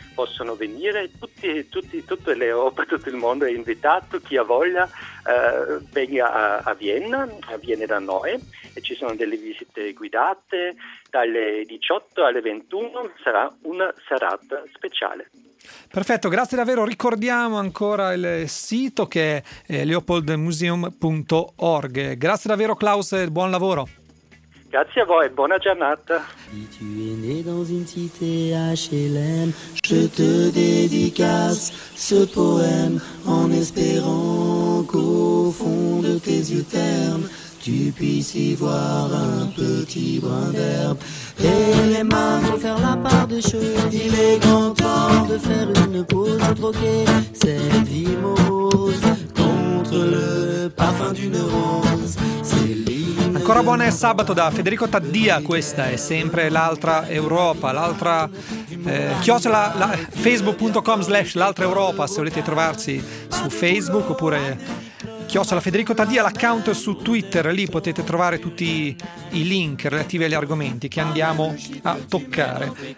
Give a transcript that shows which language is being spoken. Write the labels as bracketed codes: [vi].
[it] Possono venire tutte le opere, tutto il mondo è invitato, chi ha voglia venga a Vienna, viene da noi, e ci sono delle visite guidate dalle 18 alle 21, sarà una serata speciale. Perfetto, grazie davvero. Ricordiamo ancora il sito, che è leopoldmuseum.org. Grazie davvero Klaus e buon lavoro. Grazie a voi, buona giornata. [fr] Si tu es né dans une cité HLM, je te dédicace ce poème, en espérant qu'au fond de tes yeux ternes, tu puisses y voir un petit brin d'herbe. Et les mains vont faire la part des choses. Il est grand temps de faire une pause, troquer cette vie morose contre le parfum d'une rose. [it] Ancora buon sabato da Federico Taddia, questa è sempre l'altra Europa, l'altra chiosola, facebook.com/l'altra Europa se volete trovarsi su Facebook, oppure chiosola Federico Taddia, l'account su Twitter, lì potete trovare tutti i link relativi agli argomenti che andiamo a toccare.